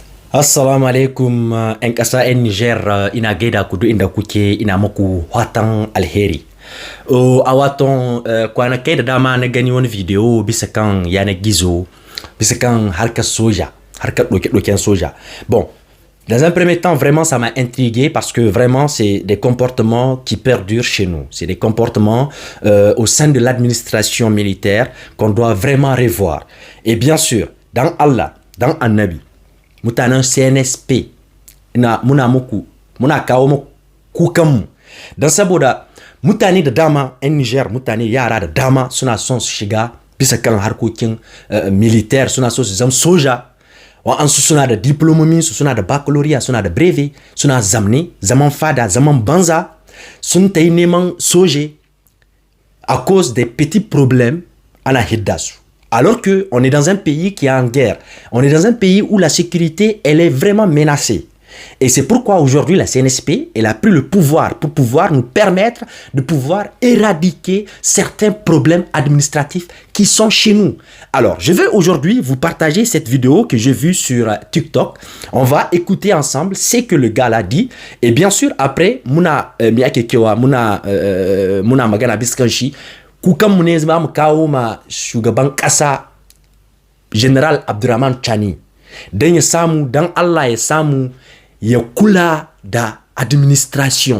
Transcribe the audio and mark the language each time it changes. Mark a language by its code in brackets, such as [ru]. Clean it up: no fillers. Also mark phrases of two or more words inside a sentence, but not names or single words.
[ar] السلام عليكم [ha] 'yan ƙasa 'yan Niger ina gaida ku duk inda kuke ina muku watan alheri. A waton kwanakai da dama na gani wani video bisa kan yanar gizo bisa kan harkar soja, harkar ɗauke-ɗauken soja. [fr] Bon, dans un premier temps, vraiment, ça m'a intrigué parce que vraiment, c'est des comportements qui perdurent chez nous. C'est des comportements au sein de l'administration militaire qu'on doit vraiment revoir. Et bien sûr, dans Allah, dans Annabi, [ha] mutanen CNSP muna kawo muku kukanmu don saboda mutane da dama 'yan Niger, mutane yara da dama suna son su shiga bisa kan harkokin militaire, suna so su zama soja. Wa'ansu suna da diplomomin su, suna da baccalaureate, suna da brevet, suna zamne zaman fada, zaman banza, sun ta yi neman soje [fr] à cause des petits problèmes [ha] ana hidda su. [fr] Alors qu'on est dans un pays qui est en guerre, on est dans un pays où la sécurité, elle est vraiment menacée. Et c'est pourquoi aujourd'hui la CNSP, elle a pris le pouvoir pour pouvoir nous permettre de pouvoir éradiquer certains problèmes administratifs qui sont chez nous. Alors, je vais aujourd'hui vous partager cette vidéo que j'ai vue sur TikTok. On va écouter ensemble ce que le gars a dit. Et bien sûr, après, [ha] muna magana biskanshi. Kukanmu ne za mu kawo ma shugaban ƙasa General Abdurrahman Chani don ya samu, don Allah ya samu ya kula da administration.